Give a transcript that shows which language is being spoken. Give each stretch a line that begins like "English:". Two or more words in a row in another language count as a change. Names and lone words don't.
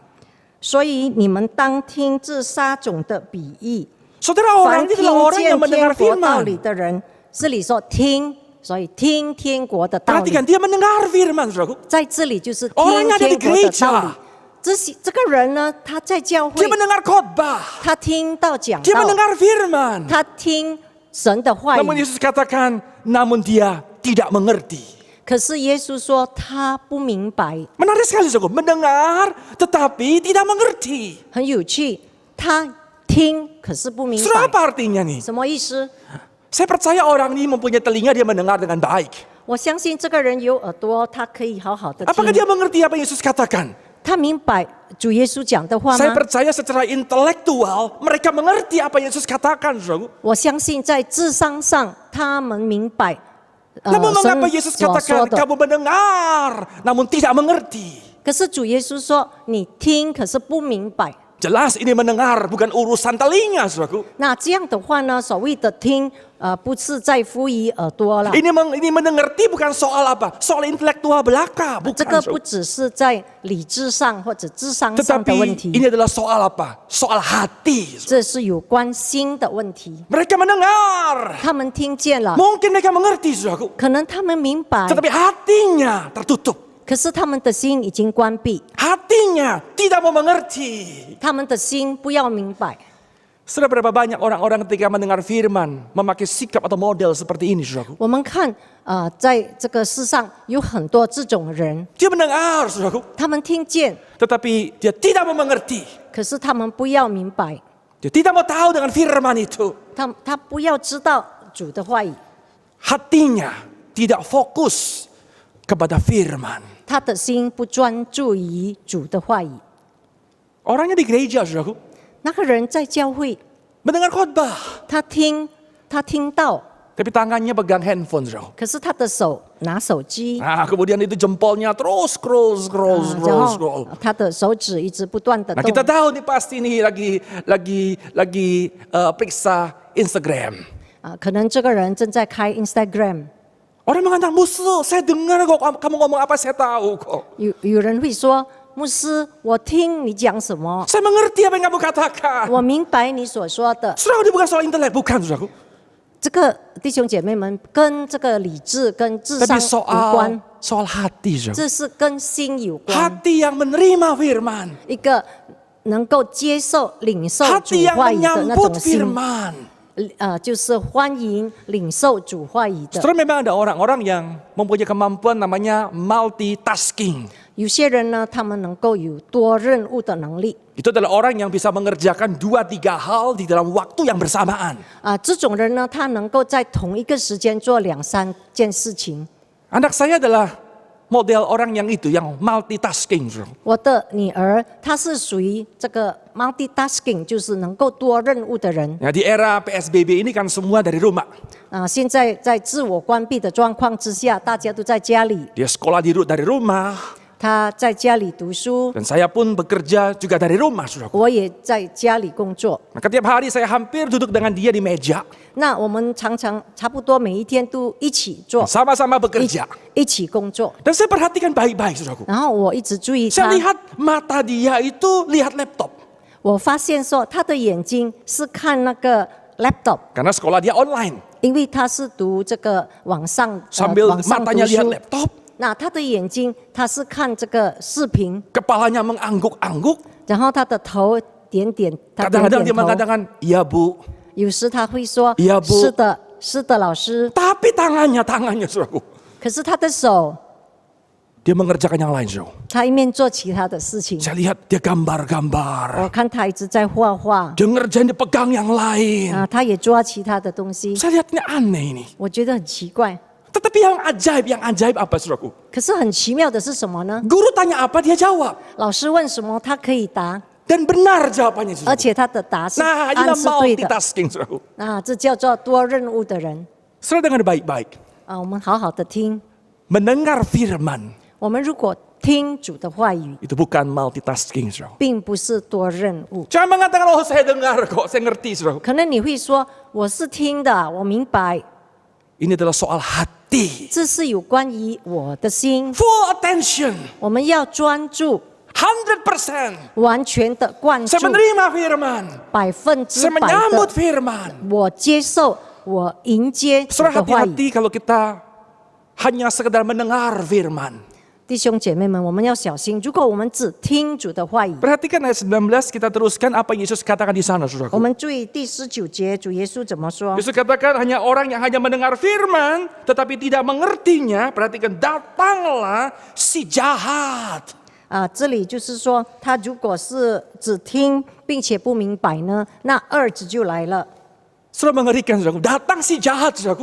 Chinese: 所以你们当听这撒种的比喻。
Indonesian: Saudara,
Chinese: 凡
Indonesian: orang ini
Chinese: 听
Indonesian: adalah orang
Chinese: 见
Indonesian: yang mendengar
Chinese: 天国道
Indonesian: firman.
Chinese: 理的人，这里说听，所以听天国的道理
Indonesian: Perhatikan, dia mendengar firman, saudaraku.
Chinese: 在这里就是听
Indonesian: Orangnya ada di
Chinese: 天国的道
Indonesian: gereja.
Chinese: 理。这个人呢，他在教
Indonesian: Dia
Chinese: 会，
Indonesian: mendengar khotbah.
Chinese: 他听到讲
Indonesian: Dia
Chinese: 道，
Indonesian: mendengar firman.
Chinese: 他听神的话
Indonesian: Namun
Chinese: 语。
Indonesian: Yesus katakan, namun dia tidak mengerti.
Chinese: 可是耶稣说他不明白，
Indonesian: Menarik sekali, saudaraku. Mendengar tetapi tidak mengerti.
Chinese: 很有趣。他听可是不明
Indonesian: Saudara,
Chinese: 白，
Indonesian: apa artinya nih?
Chinese: 什么意思？
Indonesian: Saya percaya orang ini mempunyai telinga, dia mendengar dengan baik.
Chinese: 我相信这个人有耳朵，他可以好好的
Indonesian: Apakah
Chinese: 听。
Indonesian: dia mengerti apa yang Yesus katakan?
Chinese: 他明白主耶稣讲的话
Indonesian: Saya
Chinese: 吗？
Indonesian: percaya secara intelektual mereka mengerti apa yang Yesus katakan, saudaraku.
Chinese: 我相信在智商上，他们明白
Indonesian: Namun
Chinese: 神
Indonesian: mengapa Yesus
Chinese: 所
Indonesian: katakan
Chinese: 说的。
Indonesian: kamu mendengar namun tidak mengerti?
Chinese: 可是主耶稣说你听，可是不明白。
Indonesian: Jelas ini mendengar bukan urusan telinga, saudaraku.
Chinese: 那这样的话呢，所谓的听，不是在乎于耳朵了。
Indonesian: Ini mengerti bukan soal apa? Soal intelektual belaka,
Chinese: 这
Indonesian: bukan.
Chinese: 个
Indonesian: saudaraku.
Chinese: 不只是在理智上或者智商上的问
Indonesian: Tetapi
Chinese: 题，
Indonesian: ini adalah soal apa? Soal hati.
Chinese: 这是有关心的问题。
Indonesian: Mereka mendengar.
Chinese: 他们听见了，
Indonesian: Mungkin mereka mengerti, saudaraku.
Chinese: 可能他们明白，
Indonesian: Tetapi hatinya tertutup.
Chinese: 可是他们的心已经关闭，
Indonesian: Hatinya tidak mau mengerti.
Chinese: 他们的心不要明白。
Indonesian: Sudah berapa banyak orang-orang ketika mendengar firman memakai sikap atau model seperti ini, saudaraku?
Chinese: 我们看，在这个世上有很多这种人，
Indonesian: Dia mendengar, saudaraku.
Chinese: 他们听见，
Indonesian: Tetapi dia tidak mau mengerti.
Chinese: 可是他们不要明白，
Indonesian: Dia tidak mau tahu dengan firman itu.
Chinese: 他不要知道主的话语，
Indonesian: Hatinya tidak fokus kepada firman.
Chinese: 他的心不专注于主的话语。
Indonesian: Orangnya di gereja, saudaraku.
Chinese: 那个人在教会，
Indonesian: Mendengar khotbah.
Chinese: 他听到，
Indonesian: Tapi tangannya pegang handphone, saudaraku.
Chinese: 可是他的手拿手机，
Indonesian: Nah, kemudian itu jempolnya terus scroll.
Chinese: 然后他的手指一直不断的
Indonesian: Nah,
Chinese: 动
Indonesian: kita。tahu nih pasti nih lagi periksa Instagram.
Chinese: 可能这个人正在开 Instagram，
Indonesian: Orang mengatakan, musuh, saya dengar kok kamu ngomong apa, saya tahu kok.
Chinese: 有人会说，牧师，我听你讲什么，
Indonesian: Saya mengerti apa yang kamu katakan.
Chinese: 我明白你所说的。
Indonesian: Saudara, ini bukan soal intelek, bukan, saudaraku.
Chinese: 这个弟兄姐妹们，跟这个理智跟智
Indonesian: Tapi
Chinese: 商无关，
Indonesian: soal hati, saudaraku.
Chinese: 这是跟心有关。
Indonesian: Hati yang menerima firman.
Chinese: 一个能够接受、领受主
Indonesian: Hati yang
Chinese: 话语的那
Indonesian: menyambut
Chinese: 种心，
Indonesian: firman.
Chinese: 就是欢迎领受主话语的。
Indonesian: Saudara, memang ada orang-orang yang mempunyai kemampuan namanya multitasking.
Chinese: 有些人呢，他们能够有多任务的能力。
Indonesian: Itu adalah orang yang bisa mengerjakan 2-3 hal di dalam waktu yang bersamaan.
Chinese: 这种人呢，他能够在同一个时间做2-3件事情。
Indonesian: Anak saya adalah model orang yang itu, yang multitasking. Saudara.
Chinese: 我的女儿，她是属于这个 multitasking，就是能够多任务的人。
Indonesian: Ya, di era PSBB ini kan semua dari rumah.
Chinese: 现在在自我关闭的状况之下，大家都在家里，
Indonesian: Dia sekolah dari rumah.
Chinese: 他在家里读书，
Indonesian: Dan saya pun bekerja juga dari rumah, saudaraku.
Chinese: 我也在家里工作。
Indonesian: Maka tiap hari saya hampir duduk dengan dia di meja.
Chinese: 那我们常常差不多每一天都一起做，
Indonesian: Sama-sama bekerja.
Chinese: 一起工作。
Indonesian: Dan saya perhatikan baik-baik, saudaraku.
Chinese: 然后我一直注意
Indonesian: Saya
Chinese: 他，
Indonesian: lihat mata dia itu lihat laptop.
Chinese: 我发现说他的眼睛是看那个 laptop，
Indonesian: Karena sekolah dia online.
Chinese: 因为他是读这个网上
Indonesian: Sambil
Chinese: 网上读
Indonesian: matanya lihat
Chinese: 书。
Indonesian: laptop,
Chinese: 那他的眼睛他是看这个视频，
Indonesian: kepalanya mengangguk-angguk.
Chinese: 然后他的头点点，他点
Indonesian: Kadang-kadang dia
Chinese: 点头。
Indonesian: mengatakan, iya bu.
Chinese: 有时他会说
Indonesian: Iya, Bu
Chinese: 是的，是的，老师。
Indonesian: Tapi tangannya, saudaraku.
Chinese: 可是他的手，
Indonesian: Dia mengerjakan yang lain, saudara.
Chinese: 他一面做其他的事情。
Indonesian: Saya lihat dia gambar-gambar.
Chinese: 我看他一直在画画，
Indonesian: Dia ngerjain, dia pegang yang lain.
Chinese: 他也抓其他的东西。
Indonesian: Saya lihat ini aneh ini.
Chinese: 我觉得很奇怪。
Indonesian: Tetapi yang ajaib apa, saudaraku?
Chinese: 可是很奇妙的是什么呢？
Indonesian: Guru tanya apa, dia jawab.
Chinese: 老师问什么，他可以答，
Indonesian: Dan benar jawabannya,
Chinese: 而
Indonesian: saudaraku.
Chinese: 且他的答是
Indonesian: Nah,
Chinese: 案
Indonesian: inilah
Chinese: 是对的。
Indonesian: multitasking, saudaraku.
Chinese: 这叫做多任务的人。
Indonesian: Saudara dengar baik-baik.
Chinese: 我们好好的听。
Indonesian: Mendengar firman
Chinese: 我们如果听主的话语，
Indonesian: itu bukan multitasking, saudara.
Chinese: 并不是多任务。
Indonesian: Jangan mengatakan, oh saya dengar kok, saya ngerti, saudara.
Chinese: 可能你会说，我是听的，我明白，
Indonesian: Ini adalah soal hati.
Chinese: 这是有关于我的心。
English: Full attention.
Chinese: 我们要专注，
English: 100%.
Chinese: 完全的灌注
Indonesian: Saya，menerima firman.
Chinese: 100%。
Indonesian: Saya menyambut firman.
Chinese: 我接受，我迎接主
Indonesian: Saudara
Chinese: 的话语。
Indonesian: hati-hati kalau kita hanya sekedar mendengar firman.
Chinese: 弟兄姐妹们，我们要小心，如果我们只听主的话语，
Indonesian: Perhatikan ayat 19, kita teruskan apa yang Yesus katakan di sana,
Chinese: 我
Indonesian: saudaraku.
Chinese: 们注意第19节，主耶稣怎么说？
Indonesian: Yesus katakan hanya orang yang hanya mendengar firman tetapi tidak mengertinya. Perhatikan, datanglah si jahat.
Chinese: 这里就是说，他如果是只听并且不明白呢，那二子就来了。
Indonesian: Saudara mengerikan, saudaraku. Datang si jahat, saudaraku.